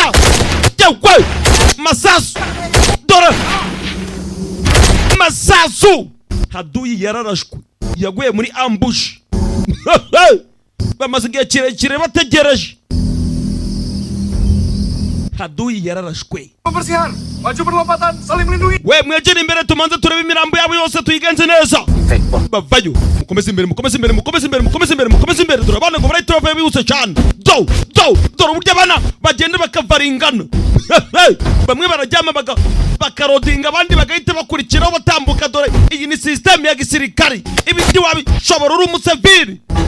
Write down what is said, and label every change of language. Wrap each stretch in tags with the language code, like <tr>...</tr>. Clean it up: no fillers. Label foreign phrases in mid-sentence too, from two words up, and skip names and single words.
<rw>panga yewe masasu dore masasu Haduyi yararashwe yaguye muri ambush bamaze igihe kirekire bategereje Haduyi yararashwe</rw> <id>Pembersihan, maju perlompatan, saling melindungi.</id> <rw>we mwegere imbere tumanze turebe imirambo yabo yose tuyigenze neza bavayo mukomeze imbere dore abana ngo barayitova bihuse cyane dore uburyo abana bagenda bakavaringana bamwe barajyama bakarodinga abandi bagahita bakurikiraho batambuka dore iyi ni system ya gisirikari ibindi wabishobora uri umusivili</rw>